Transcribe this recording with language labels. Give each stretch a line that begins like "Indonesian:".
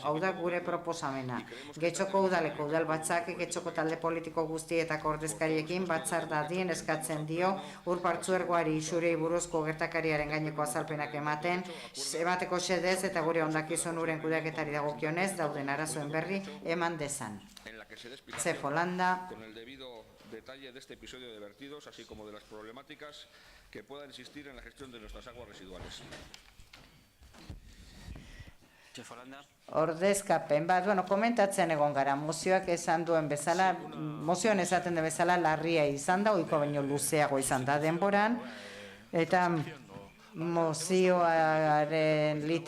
Basque: Hau da gure proposamena. Getxoko udaleko udalbatzak getxoko talde politiko guztietako ordezkariekin batzar dadien eskatzen dio ur partzuergoari isurei buruzko gertakariaren gaineko azalpenak emateko xedez eta gure hondakizun uren kudeaketari dagokionez dauden arazoen berri eman dezan. Zefolanda.
Spanish: Con el debido detalle de este episodio de vertidos, así como de las problemáticas que puedan existir en la gestión de nuestras aguas residuales.
Basque: Ordezkapen bat, komentatzen egon gara, mozioak esan duen bezala, mozioan esaten den bezala larria izan da, ohiko baino luzeago izan da denboran, eta mozioaren